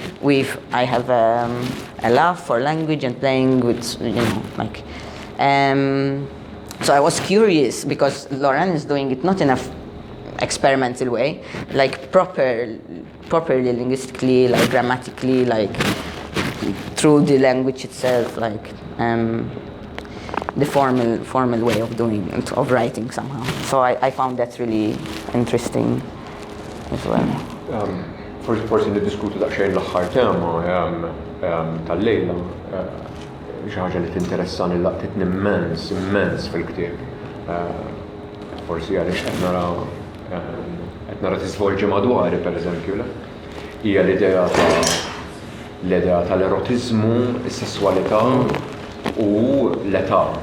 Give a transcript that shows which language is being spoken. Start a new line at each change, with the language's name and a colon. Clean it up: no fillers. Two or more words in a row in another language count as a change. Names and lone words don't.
English: I have a love for language and playing with, you know, like, so I was curious, because Lauren is doing it not in a experimental way, like properly linguistically, like grammatically, like through the language itself, like the formal way of doing it, of writing somehow. So I found that really interesting as well.
Maltese: Forsi niddiskutu daqsxejn l-aħħar tema tal-lejla xi ħaġa li tinteressani laqtitni immens fil-ktieb. Forsi għaliex qed nara tisvolġi madwari, pereżempju, hija l-idea tal-erotiżmu, is-sesswalità u l-età.